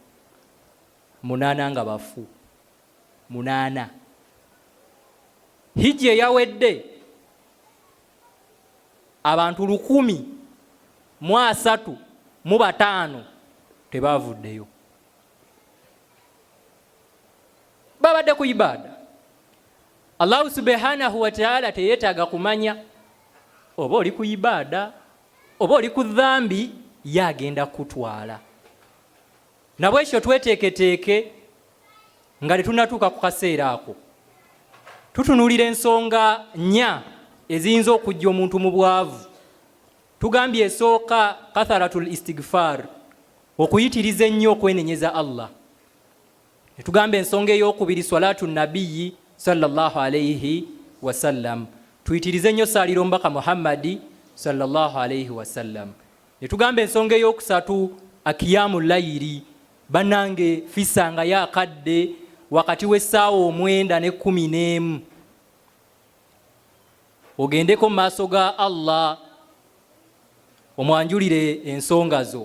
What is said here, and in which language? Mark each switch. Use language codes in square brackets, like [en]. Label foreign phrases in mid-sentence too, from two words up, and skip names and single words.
[lg] 8 nga bafu. 8. Hijja eyawedde abantu 135 tebavuddeyo. Babadde ku ibada. [ar] الله سبحانه وتعالى [lg] teyeetaaga kumanya oba oli ku ibada oba oli ku dhambi, yagenda kutwala. Nabwekyo tweteeketeeke nga tetunnatuuka ku kaseera ako. Tutunuulira ensonga 4 eziyinza okujja omuntu mu bwavu. Tugambye esooka [ar] كثرة الاستغفار, [lg] okuyitiriza ennyo okwenenyeza Allah. Netugamba ensonga ey'okubiri [ar] صلاة النبي صلى الله عليه وسلم, [lg] tuyitirize ennyo saalira omubaka Muhammadi [ar] صلى الله عليه وسلم. [lg] Netugamba ensonga ey'okusatu [ar] قيام الليل, [lg] bannange fisanga yakadde wakati w'essaawa 9 ne 11 ogendeko mu maaso ga Allah omwanjulire ensonga zo.